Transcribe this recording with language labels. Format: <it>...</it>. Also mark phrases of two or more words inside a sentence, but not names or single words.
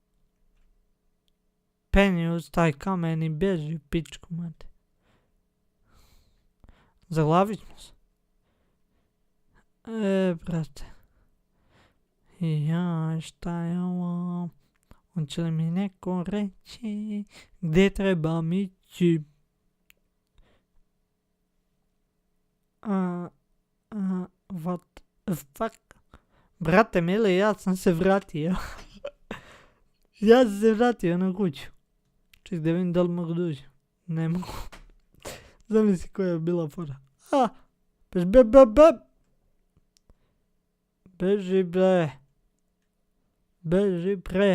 <sr>Penji uz taj kamen i beži u pičku, mate. Zaglavit smo se. Brate. Ja, šta je ovo? Hoće li mi neko reći gdje trebam ići?</sr> <en>What the fuck?</en> <sr>Brate mili, ja sam se vratio. Ja sam se vratio na kuću. Ček da vidim da li mogu doći. Ne mogu. Zamisli koja je bila fora. Beži bre.</sr>